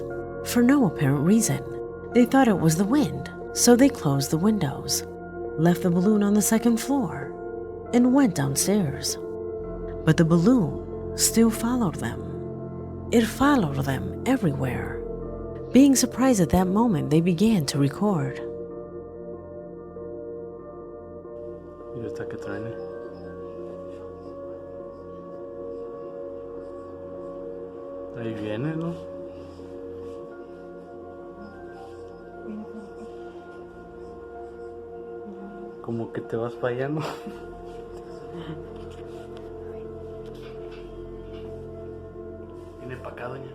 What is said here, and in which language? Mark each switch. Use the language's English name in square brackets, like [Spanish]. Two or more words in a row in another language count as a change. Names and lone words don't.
[English] For no apparent reason, they thought it was the wind, so they closed the windows, left the balloon on the second floor, and went downstairs. But the balloon still followed them. It followed them everywhere. Being surprised at that moment, they began to record. [Indonesian] Iya sakit ini. [Spanish] Ahí viene, ¿no? Como que te vas para allá, ¿no? Viene para acá, doña.